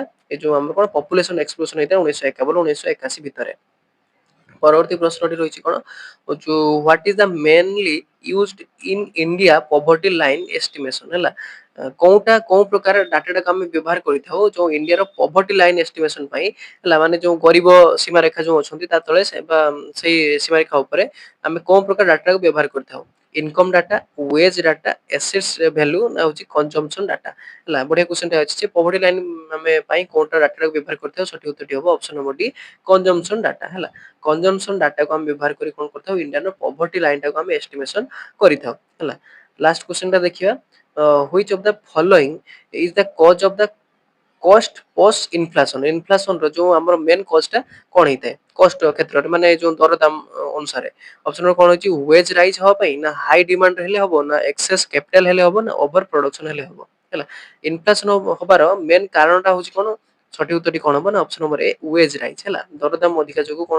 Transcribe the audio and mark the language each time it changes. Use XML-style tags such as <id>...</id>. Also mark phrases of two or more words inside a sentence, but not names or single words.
<or>ଏ ଯୋଉ ଆମର କଣ</or> <en>population explosion</en> <or>ହେଇଥିଲା 1951 1981 ଭିତରେ ପରବର୍ତ୍ତୀ ପ୍ରଶ୍ନଟି ରହିଛି କଣ ଯୋଉ</or> <en>what is the mainly used in India poverty line estimation</en> <or>ହେଲା କୋଉଟା କୋଉ ପ୍ରକାର ଡାଟାଟାକୁ ଆମେ ବ୍ୟବହାର କରିଥାଉ ଯୋଉ ଇଣ୍ଡିଆର</or> <en>poverty line estimation</en> <or>ପାଇଁ ହେଲା ମାନେ ଯୋଉ ଗରିବ ସୀମାରେଖା ଯୋଉ ଅଛନ୍ତି ତା ତଳେ ବା ସେଇ ସୀମାରେଖା ଉପରେ ଆମେ କୋଉ ପ୍ରକାର ଡାଟାକୁ ବ୍ୟବହାର କରିଥାଉ</or> <en>income data wage data assets value</en> <or>ନା ହଉଛି</or> <en>consumption data</en> <or>ହେଲା ବଢିଆ କ୍ୱେଶ୍ଚନଟା ଅଛି ଯେ</or> <en>poverty line</en> <or>ଆମେ ପାଇଁ କୋଉଟା ଡାଟାକୁ ବ୍ୟବହାର କରିଥାଉ ସଠିକ ଉତ୍ତରଟି ହବ</or> <en>option number D consumption data</en> <or>ହେଲା</or> <en>consumption data</en> <or>ଆମେ ବ୍ୟବହାର କରି କଣ କରିଥାଉ ଇଣ୍ଡିଆର</or> <en>poverty line</en> <or>ଆମେ ଏଷ୍ଟିମେସନ କରିଥାଉ ହେଲା</or> <en>last question</en> <or>ଦେଖିବା</or> <en>which of the following is the cause of the cost post inflation inflation</en> <or>ର ଯୋଉ ଆମର</or> <en>main cause</en> <or>କଣ ହେଇଥାଏ କଷ୍ଟ କ୍ଷେତ୍ରରେ ମାନେ ଯୋଉ ଦରଦାମ ଅନୁସାରେ ଅପସନ କଣ ହେଉଛି</or> <en>wage rise</en> <or>ହବା ପାଇଁ ନା</or> <en>high demand</en> <or>ହେଲେ ହବ ନା</or> <en>excess capital</en> <or>ହେଲେ ହବ ନା</or> <en>over production</en> <or>ହେଲେ ହବ ହେଲା ଇନଫ୍ଲେସନ ହବାର ମେନ୍ କାରଣଟା ହଉଛି କଣ ସଠିକ ଉତ୍ତରଟି କଣ ହବ ନା</or> <en>option number A wage rise</en> <or>ହେଲା ଦରଦାମ ଅଧିକା ଯୋଗୁ କଣ</or>